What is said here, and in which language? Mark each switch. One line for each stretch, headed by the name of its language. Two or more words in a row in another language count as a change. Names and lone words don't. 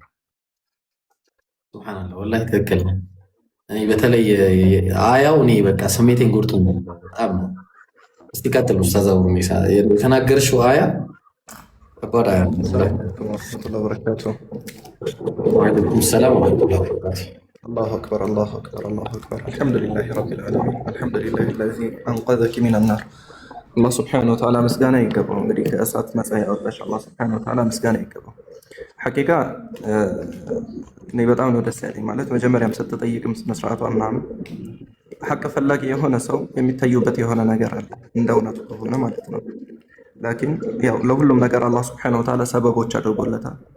Arabic: سبحان الله والله
Amharic: ትክክል ነው። እኔ በተለይ አያው እኔ በቃ ስሜቴን ጎርቶኝ በጣም ነው። እስቲ ቀጥሉ ኡስታዝ ሚሳ የተናገርሽው አያ ከባድ አያ ነው።
Arabic: ورحمة الله وبركاته። وعليكم السلام ورحمة الله وبركاته። الله أكبر الله أكبر الله أكبر الحمد لله رب العالمين الحمد لله الذي أنقذك من النار الله سبحانه وتعالى مسجانا يقبل
Amharic: እንግዲህ ከእሳት ነፃ ያወጣሽ
Arabic: الله سبحانه وتعالى مسجانا
Amharic: ይገባው። ሐቂቃ እኔ በጣም ነው ደስ ያለኝ። ማለት መጀመሪያም ስትጠይቅም መስራቷ ምናምን ሐቅ ፈላጊ የሆነ ሰው የሚታዩበት የሆነ ነገር አለ እንደ እውነቱ ከሆነ ማለት ነው። ላኪን ያው ለሁሉም ነገር አላህ
Arabic: سبحانه وتعالى
Amharic: ሰበቦች አድርጎለታል።